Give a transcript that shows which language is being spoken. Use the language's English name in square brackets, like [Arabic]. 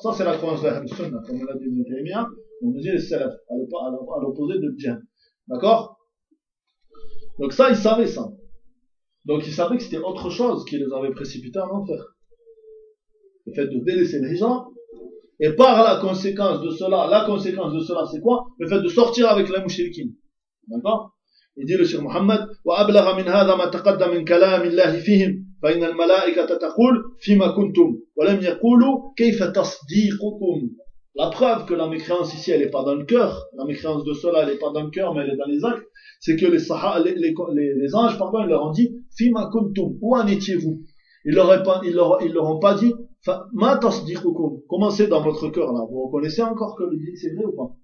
[French] Ça, c'est la croyance de l'Ahl-Sunna, comme l'a dit Nehemia, on nous dit les salafs, à l'opposé de Djinn. D'accord? Donc ça, ils savaient ça. Donc ils savaient que c'était autre chose qui les avait précipités en enfer. Le fait de délaisser les gens, et par la conséquence de cela, c'est quoi? Le fait de sortir avec les mouchriquins. D'accord? Il dit le sir Mohammed, [Arabic] وَأَبْلَغَ مِنْ هَذَا مَا تَقَدَّ مِنْ كَلَامِ اللَّهِ فِيهِمْ فَإِنَّ الْمَلَائِكَةَ تَقُولُ فِيمَا كُنْتُمْ وَلَمْ يَقُولُوا كَيْفَ تَصْدِيقُكُمْ. [French] La preuve que la mécréance ici, elle n'est pas dans le cœur, la mécréance de cela, elle n'est pas dans le cœur, mais elle est dans les actes, c'est que les anges, pardon, ils leur ont dit, [Arabic] فِيمَا كُنْتُمْ, [French] où en étiez-vous? Ils leur ont pas dit, comment c'est dans votre cœur là? Vous reconnaissez encore que le dit c'est vrai ou pas?